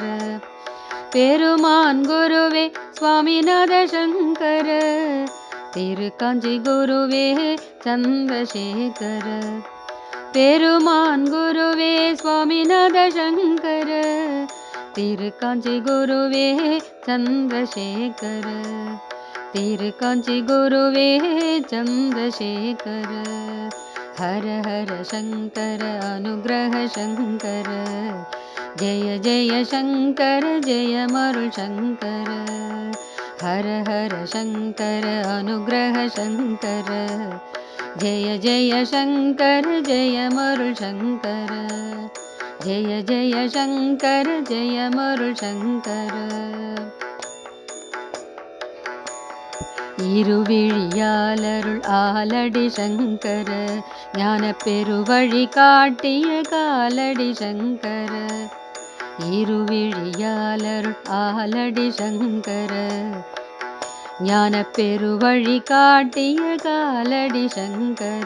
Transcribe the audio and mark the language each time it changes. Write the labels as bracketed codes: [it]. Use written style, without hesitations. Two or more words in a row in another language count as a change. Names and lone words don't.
[ta] பெருமான் குருவே சுவாமிநாத சங்கர திருக்காஞ்சி குருவே சந்திரசேகர. பெருமான் குருவே சுவாமிநாத சங்கர திருக்காஞ்சி குருவே சந்திரசேகர. திருக்காஞ்சி குருவே சந்திரசேகர. [sa] हर हर शंकर अनुग्रह शंकर जय जय शंकर जय मरुल शंकर. हर हर शंकर अनुग्रह शंकर जय जय शंकर जय मरुल शंकर. जय जय शंकर जय मरुल शंकर. [ta] இருவிழியாலருள் ஆலடி சங்கர ஞான பெருவழி காட்டிய காலடி சங்கர. இருவிழியாலருள் ஆலடி சங்கர ஞான பெருவழி காட்டிய காலடி சங்கர.